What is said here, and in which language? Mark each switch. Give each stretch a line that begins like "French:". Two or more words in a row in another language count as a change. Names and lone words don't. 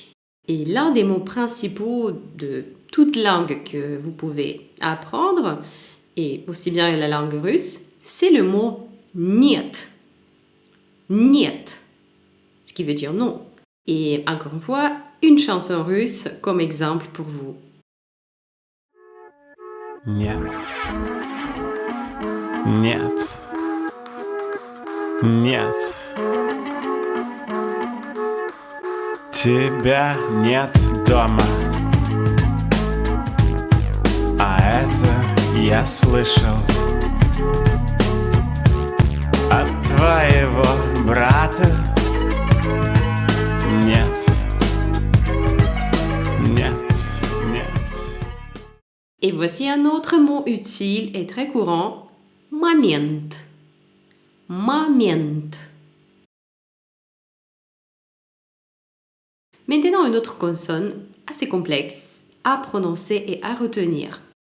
French: Et l'un des mots principaux de toute langue que vous pouvez apprendre, et aussi bien la langue russe, c'est le mot niet. Niet. Ce qui veut dire non. Et encore une fois, une chanson russe comme exemple pour vous.
Russian: Нет. Нет. Нет. Тебя нет дома. А это я слышал от твоего брата. Нет. Нет. Нет.
French: Et voici un autre mot utile et très courant, момент. Момент. Maintenant, une autre consonne assez complexe à prononcer et à retenir.